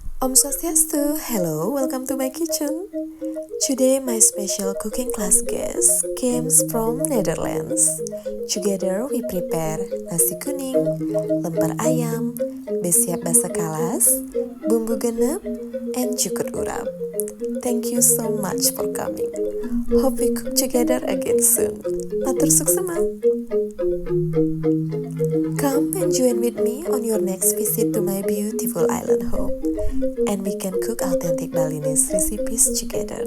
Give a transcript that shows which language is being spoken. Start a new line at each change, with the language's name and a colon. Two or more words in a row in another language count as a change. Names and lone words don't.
Balinese: Om Swastiastu,
English: hello, welcome to my kitchen. Today my special cooking class guest comes from Netherlands. Together we prepare nasi kuning, lemper ayam, besiap basa kalas, bumbu genep, and cukur urap. Thank you so much for coming. Hope we cook together again soon.
Balinese: Matur Suksma.
English: Come and join with me on your next visit to my beautiful island home. And we can cook authentic Balinese recipes together.